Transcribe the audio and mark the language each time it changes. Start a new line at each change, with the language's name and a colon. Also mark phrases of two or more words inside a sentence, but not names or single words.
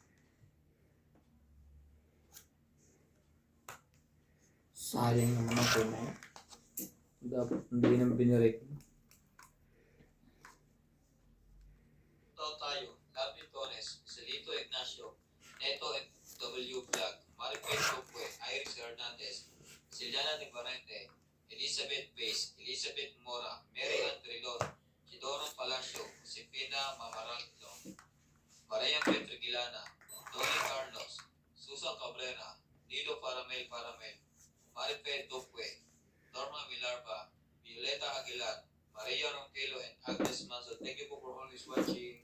Filipino: Sayang naman ako na. Dapat hindi nang binirek. Tao tayo, Labi Torres, Celito Ignacio, Neto W. Vlog, Maripel Topue, Iris Hernandez, Siliana de Barrente, Elizabeth Bays, Elizabeth Mora, Mary Ann Trilon, Sidoro Palacio, Josefina Mamaraldo, Maria Petrigilana, Tony Carlos, Susan Cabrera, Nido Paramel, Maripel Topue, Norma Milarba, Violeta Aguilar, Maria Ronquelo, and Agnes Manso.
English: Thank you po for always watching.